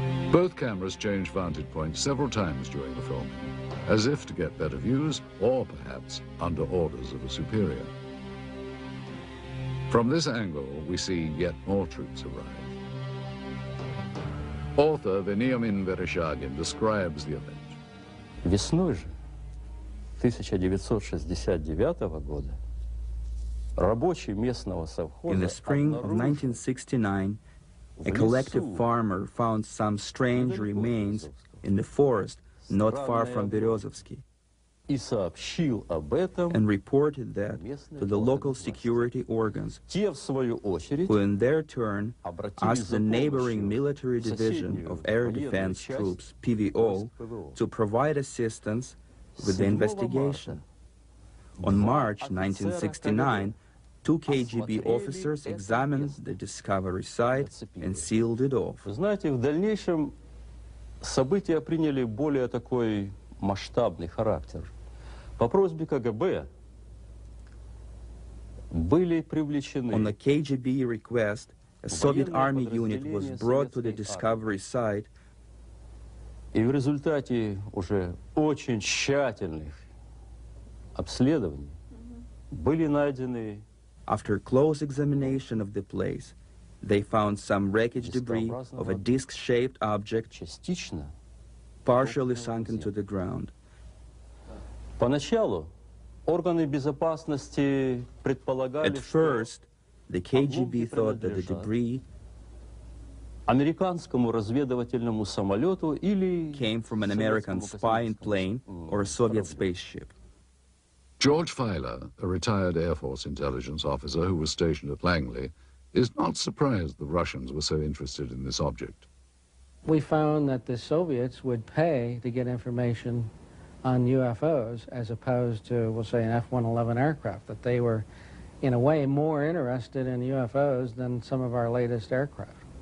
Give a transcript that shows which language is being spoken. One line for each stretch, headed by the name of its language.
English: Both cameras change vantage points several times during the filming, as if to get better views or perhaps under orders of a superior. From this angle, we see yet more troops arrive. Author Veniamin Vereshchagin describes the event.
Russian: Весной же 1969 года рабочий местного совхоза.
English: In the spring of 1969, a collective farmer found some strange remains in the forest not far from Berezovsky, and reported that to the local security organs, who in their turn asked the neighboring military division of air defense troops, PVO, to provide assistance with the investigation. On March 1969, 2 KGB officers examined the discovery site and sealed it off.
Russian: Вы знаете, в дальнейшем события приняли более такой масштабный характер. По просьбе КГБ были привлечены.
English: On the KGB request, a Soviet army unit was brought to the discovery site.
Russian: И в результате уже очень тщательных обследований были найдены.
English: After close examination of the place, they found some wreckage debris of a disc-shaped object, partially sunken to the ground.
Russian: Поначалу органы безопасности предполагали,
English: At first, the KGB thought that the debris
Russian: американскому разведывательному самолету или
English: came from an American spying plane or a Soviet spaceship. George Filer, a retired Air Force intelligence officer who was stationed at Langley, is not surprised the Russians were so interested in this object. We found that the Soviets would pay to get information on UFOs as opposed to, we'll say, an F-111 aircraft, that they were, in a way, more interested in UFOs than some of our latest aircraft.